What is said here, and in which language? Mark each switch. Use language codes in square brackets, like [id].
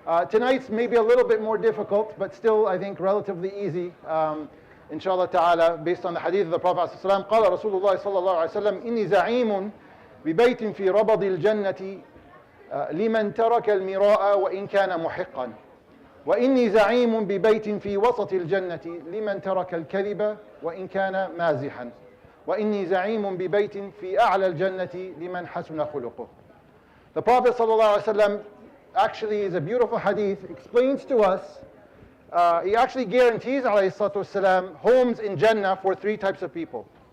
[en] Tonight's maybe a little bit more difficult, but still I think relatively easy, inshallah ta'ala, based on the hadith of the Prophet ﷺ. [ar] قال رسول الله صلى الله عليه وسلم إني زعيم ببيت في ربض الجنة لمن ترك المراء وإن كان محقا وإني زعيم ببيت في وسط الجنة لمن ترك الكذب وإن كان مازحا وإني زعيم ببيت في أعلى الجنة لمن حسن خلقه. [en] The Prophet ﷺ actually is a beautiful hadith, explains to us, he actually guarantees ﷺ homes in Jannah for three types of people.